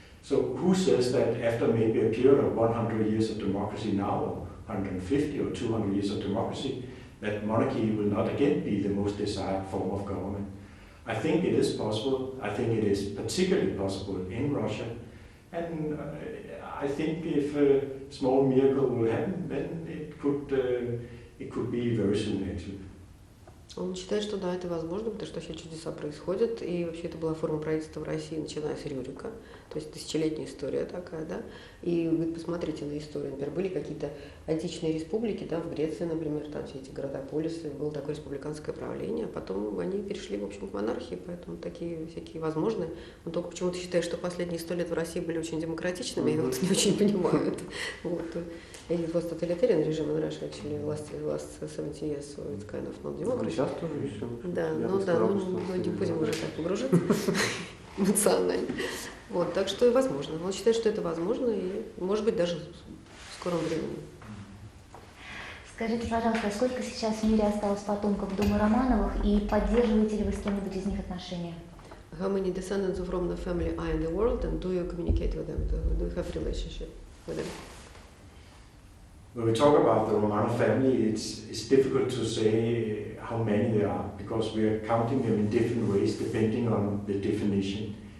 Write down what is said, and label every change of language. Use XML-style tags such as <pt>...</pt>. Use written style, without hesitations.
<en>So who says that after maybe a period of 100 years of democracy now, or 150 or 200 years of democracy, that monarchy will not again be the most desired form of government? I think it is possible. I think it is particularly possible in Russia. And I think if a small miracle will happen, then it could be very soon actually.</en> <ru>Он считает, что да, это возможно, потому что вообще чудеса происходят, и вообще это была форма правительства в России, начиная с Рюрика, то есть тысячелетняя история такая, да, и вы посмотрите на историю, например, были какие-то античные республики, да, в Греции, например, там все эти города-полисы, было такое республиканское правление, а потом они перешли, в общем, к монархии, поэтому такие всякие возможны. Он только почему-то считает, что последние 100 лет в России были очень демократичными, я вот не очень понимаю это. Вот.</ru> <en>It was totalitarian regime in Russia, actually, last 70 years, so it's kind of not democracy.</en> <ru>Сейчас тоже еще. Да, не будем уже так погружаться эмоционально. Вот, так что возможно. Он считает, что это возможно, и, может быть, даже в скором времени. Скажите, пожалуйста, сколько сейчас в мире осталось потомков дома Романовых, и поддерживаете ли вы с кем-нибудь из них отношения?</ru> <en>How many descendants of Romanov family are in the world, and do you communicate with them? Do you have a relationship with them? When we talk about the Romanov family, it's difficult to say how many there are, because we are counting them in different ways depending on the definition.</en>